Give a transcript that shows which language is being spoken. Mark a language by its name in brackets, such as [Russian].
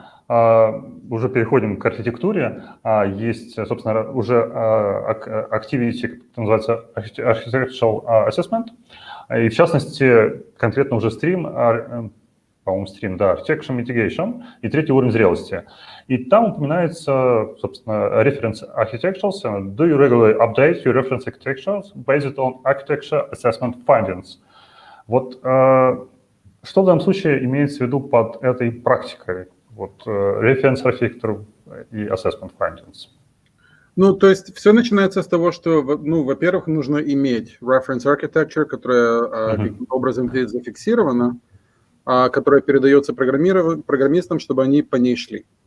[Russian] Уже переходим к архитектуре. Есть, собственно, уже activity, называется Architectural Assessment. И в частности, конкретно уже стрим, по-моему, стрим, да, Architecture Mitigation и третий уровень зрелости. И там упоминается, собственно, reference architectures. [English] Do you regularly update your reference architectures based on architecture assessment findings? [Russian] Вот что в данном случае имеется в виду под этой практикой? Вот reference architecture и assessment findings. Ну, то есть все начинается с того, что, во-первых, нужно иметь reference architecture, которая каким-то образом зафиксирована, которая передается программистам, чтобы они по ней шли.